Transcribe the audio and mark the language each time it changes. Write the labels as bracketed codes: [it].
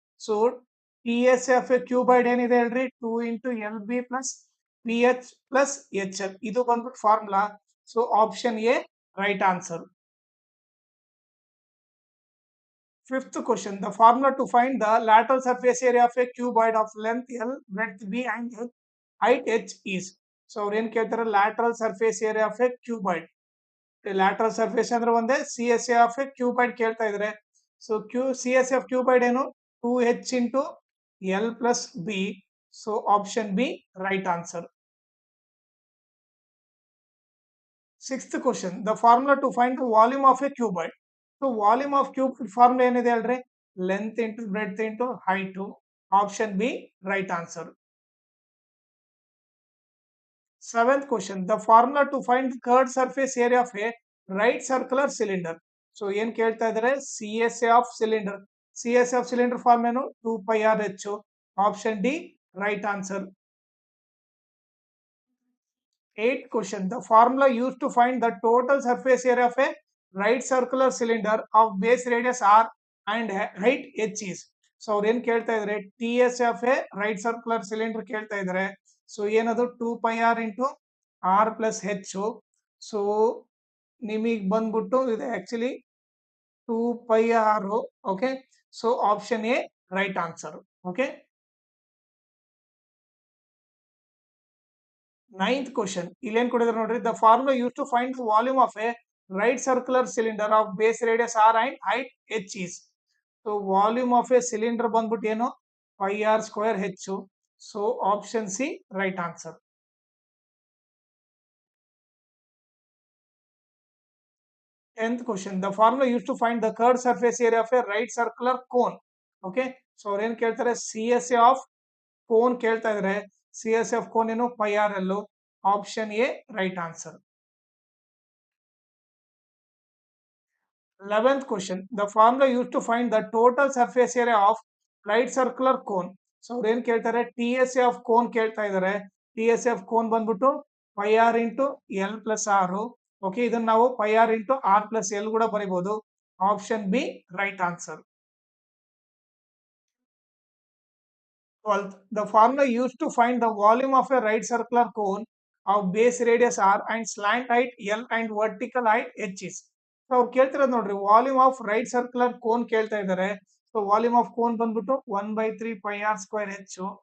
[en] So TSA of a cuboid [kn] ಏನಿದೆ ಹೇಳ್ರಿ? [en] 2 into LB plus BH plus HL. [kn] ಇದು ಬಂದ್ಬಿಟ್ಟು [en] Formula. So option A right answer. Fifth question, the formula to find the lateral surface area of a cuboid of length L, width B and height H is. [kn] So ಅವ್ರು ಏನ್ ಕೇಳ್ತಾರೆ? [en] Lateral surface area of a cuboid. Lateral surface [kn] ಅಂದ್ರೆ ಒಂದೇ, [en] CSA of a cuboid [kn] ಕೇಳ್ತಾ ಇದ್ರೆ. [en] so CSA of cuboid [kn] ಏನು? [en] 2H into L plus B. So option B right answer. Sixth question, the formula to find the volume of a cuboid. So volume of cube formula [kn] ಏನಿದೆ ಹೇಳ್ರಿ? [en] Length into breadth into height. Option B right answer. Seventh question, the formula to find the curved surface area of a right circular cylinder. So [kn] ಏನ್ ಕೇಳ್ತಾ ಇದಾರೆ? [en] CSA of cylinder. CSA of cylinder form [kn] ಏನು? [en] 2πRH. Option D right answer. Eighth question, the formula used to find the total surface area of a right circular cylinder of base radius R and height H is. [kn] So ಅವ್ರು ಏನ್ ಕೇಳ್ತಾ ಇದಾರೆ? [en] TSA of a right circular cylinder [kn] ಕೇಳ್ತಾ ಇದಾರೆ. [en] so [kn] ಏನದು? [en] 2πR into R plus H. So [kn] ನಿಮಗೆ ಬಂದ್ಬಿಟ್ಟು ಇದು [en] Actually 2πR. Okay, so option A right answer. Okay. Ninth question, [kn] ಇಲ್ಲಿ ಏನ್ ಕೊಟ್ಟಿದ್ದಾರೆ ನೋಡ್ರಿ. [en] The formula use to find the volume of a right circular cylinder of base radius R and height H is. So volume of a cylinder [kn] ಬಂದ್ಬಿಟ್ಟು ಏನು? [en] πR²H. So option C right answer. 10th question, the formula used to find the curved surface area of a right circular cone. [kn] Okay, so ಅವ್ರು ಏನ್ ಕೇಳ್ತಾರೆ? [en] CSA of cone [kn] ಕೇಳ್ತಾ ಇದ್ರೆ. [en] CSA of cone [kn] ಏನು? [en] πRL. Option A right answer. 11th question, the formula used to find the total surface area of right circular cone. [kn] So ಅವ್ರು ಏನ್ ಕೇಳ್ತಾರೆ? [en] TSA of cone [kn] ಕೇಳ್ತಾ ಇದಾರೆ. [en] TSA of cone [kn] ಬಂದ್ಬಿಟ್ಟು [en] πR into L plus R. Okay, [kn] ಇದನ್ನ ನಾವು [en] πR into R plus L [kn] ಕೂಡ ಬರೀಬಹುದು. [en] Option B right answer. 12th, the formula used to find the volume of a right circular cone of base radius R and slant height L and vertical height H is. So [kn] ಅವ್ರು ಕೇಳ್ತಿರೋದು ನೋಡ್ರಿ, [en] volume of right circular cone [kn] ಕೇಳ್ತಾ ಇದ್ದಾರೆ. [en] so volume of cone [kn] ಬಂದ್ಬಿಟ್ಟು [en] 1/3πR²H.